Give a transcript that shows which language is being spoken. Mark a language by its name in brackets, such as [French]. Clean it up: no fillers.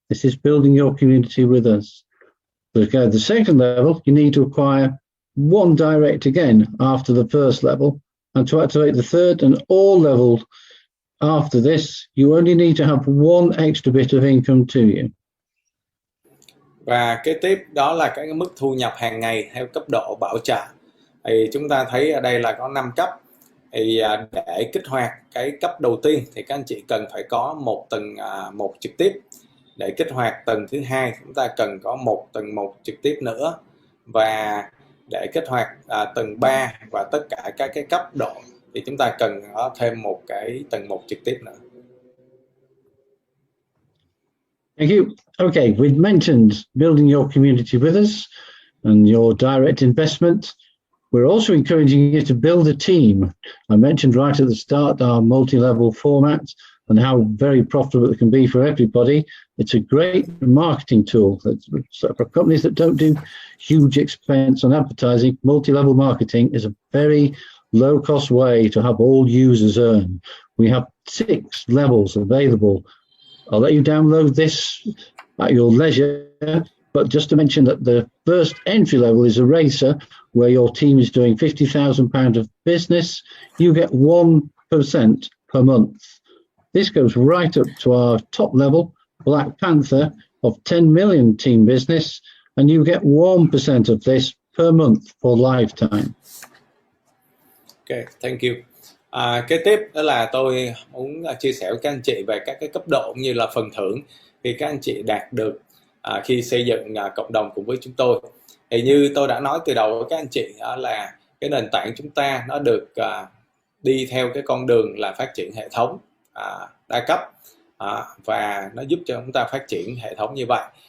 [English] This is building your community with us. To go to the second level, you need to acquire one direct again after the first level. And to activate the third and all levels after this, you only need to have one extra bit of income to you. [Vietnamese] Và kế tiếp đó là cái mức thu nhập hàng ngày theo cấp độ bảo trợ. Thì chúng ta thấy ở đây là có 5 cấp. Thì để kích hoạt cái cấp đầu tiên thì các anh chị cần phải có một tầng 1 trực tiếp. Để kích hoạt tầng thứ hai chúng ta cần có một tầng 1 trực tiếp nữa. Và để kích hoạt tầng 3 và tất cả các cái cấp độ thì chúng ta cần có thêm một cái tầng 1 trực tiếp nữa. [English] Thank you. Okay, we've mentioned building your community with us and your direct investment. We're also encouraging you to build a team. I mentioned right at the start our multi-level format and how very profitable it can be for everybody. It's a great marketing tool. For companies that don't do huge expense on advertising, multi-level marketing is a very low-cost way to have all users earn. We have 6 levels available. I'll let you download this at your leisure, but just to mention that the first entry level is a racer, where your team is doing £50,000 of business. You get 1% per month. This goes right up to our top level, Black Panther, of 10 million team business, and you get 1% of this per month for lifetime. Okay, thank you. [Vietnamese] Kế tiếp đó là tôi muốn chia sẻ với các anh chị về các cái cấp độ như là phần thưởng khi các anh chị đạt được khi xây dựng cộng đồng cùng với chúng tôi. Thì như tôi đã nói từ đầu với các anh chị đó là cái nền tảng chúng ta nó được đi theo cái con đường là phát triển hệ thống đa cấp và nó giúp cho chúng ta phát triển hệ thống như vậy.